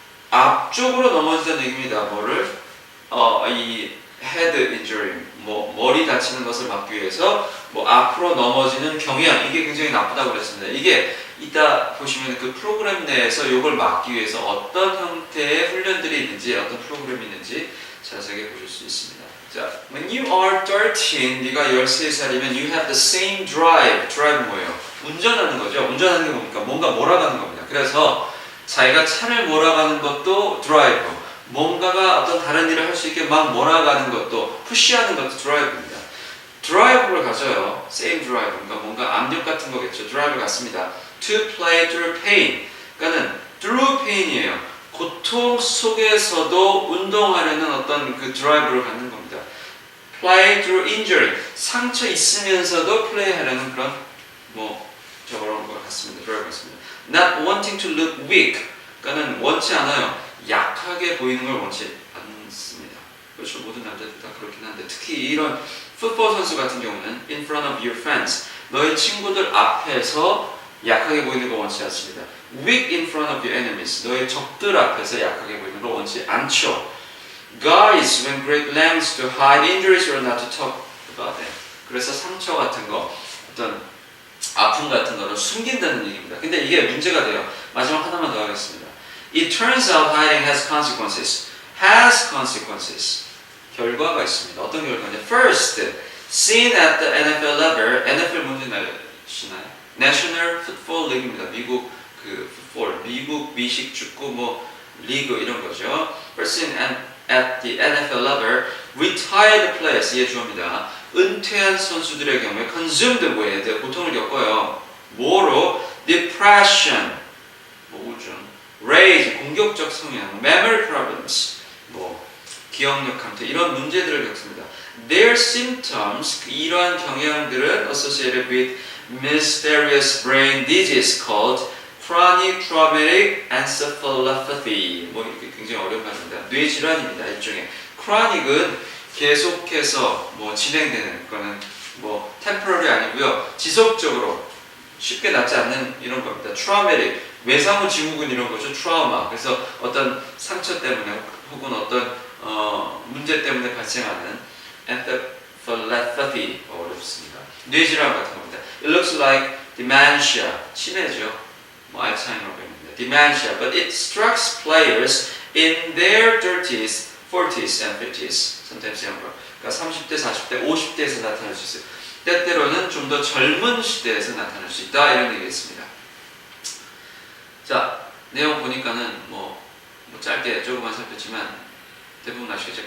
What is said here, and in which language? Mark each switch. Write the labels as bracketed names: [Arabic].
[Korean] 앞쪽으로 넘어진다는 얘기입니다. 뭐를? 이 head injury, 머리 다치는 것을 막기 위해서 앞으로 넘어지는 경향, 이게 굉장히 나쁘다고 그랬습니다. 이게 이따 보시면 그 프로그램 내에서 이걸 막기 위해서 어떤 형태의 훈련들이 있는지, 어떤 프로그램이 있는지 자세하게 보실 수 있습니다. [English] 자, when you are 13, [Korean] 네가 13살이면 [English] you have the same drive. [Korean] drive 뭐예요? 운전하는 거죠. 운전하는 게 뭡니까? 뭔가 몰아가는 겁니다. 그래서 자기가 차를 몰아가는 것도 드라이브, 뭔가가 어떤 다른 일을 할 수 있게 막 몰아가는 것도, 푸시하는 것도 드라이브입니다. 드라이브를 가져요. [English] same drive, [Korean] 그러니까 뭔가 압력 같은 거겠죠. 드라이브 같습니다. [English] to play through pain, [Korean] 그러니까는 [English] through pain이에요. [Korean] 고통 속에서도 운동하려는 어떤 그 드라이브를 갖는 겁니다. [English] play through injury, [Korean] 상처 있으면서도 플레이하려는 그런 저런 것 같습니다. 드라이브 같습니다. [English] not wanting to look weak, [Korean] 그러니까는 원치 않아요. 약하게 보이는 걸 원치 않습니다. 그렇죠. 모든 남자들 다 그렇긴 한데 특히 이런 풋볼 선수 같은 경우는 [English] in front of your friends, [Korean] 너의 친구들 앞에서 약하게 보이는 걸 원치 않습니다. [English] weak in front of your enemies, [Korean] 너의 적들 앞에서 약하게 보이는 걸 원치 않죠. [English] guys went great lengths to hide injuries or not to talk about them. [Korean] 그래서 상처 같은 거, 어떤 아픔 같은 거를 숨긴다는 얘기입니다. 근데 이게 문제가 돼요. 마지막 하나만 더 하겠습니다. [English] It turns out hiding has consequences. has consequences. [Korean] 결과가 있습니다. 어떤 결과냐? [English] First, seen at the NFL level. [Korean] NFL 뭔지 아시나요? National Football League입니다. 미국 그 풋볼, 미국 미식 축구 리그 이런 거죠. [English] First seen at the NFL level, retired players, [Korean] 이해 주어입니다. 은퇴한 선수들의 경우에 [English] consumed with, [Korean] 고통을 겪어요. 뭐로? Depression, 우울증, rage, 공격적 성향, [English] memory problems, [Korean] 기억력 감퇴, 이런 문제들을 겪습니다. [English] Their symptoms, [Korean] 이러한 경향들은 [English] associated with mysterious brain disease called chronic traumatic encephalopathy. [Korean] 이렇게 굉장히 어려운 말입니다. 뇌질환입니다. 일종의. chronic은 계속해서 진행되는 거는 temporary 아니고요. 지속적으로 쉽게 낫지 않는 이런 겁니다. traumatic, 외상후 증후군 이런 거죠. 트라우마. 그래서 어떤 상처 때문에 혹은 어떤 문제 때문에 발생하는 encephalopathy, 어렵습니다. 뇌질환 같은 겁니다. [English] It looks like dementia, [Korean] 치매죠. 알츠하이머병입니다. [English] Dementia, but it strikes players in their 30s, 40s and 50s, sometimes younger. [Korean] 그러니까 30대, 40대, 50대에서 나타날 수 있어요. 때때로는 좀 더 젊은 시대에서 나타날 수 있다 이런 얘기겠습니다. 자, 내용 보니까는 짧게 조금만 살폈지만 대부분 아시겠죠?